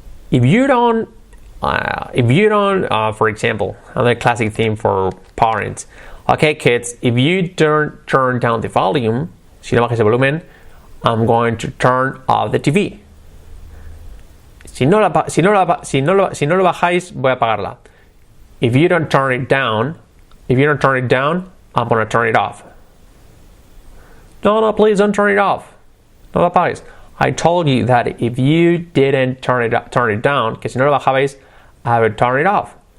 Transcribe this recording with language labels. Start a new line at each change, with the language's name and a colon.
English: If you don't, for example, another classic theme for parents. Okay, kids, if you don't turn down the volume,
Spanish: si no bajas el volumen,
English: I'm going to turn off the TV.
Spanish: Si no lo bajáis, voy a apagarla.
English: If you don't turn it down, I'm going to turn it off. No, please don't turn it off.
Spanish: No lo apagues.
English: I told you that if you didn't turn it down,
Spanish: que si no lo bajabais,
English: I would turn it off.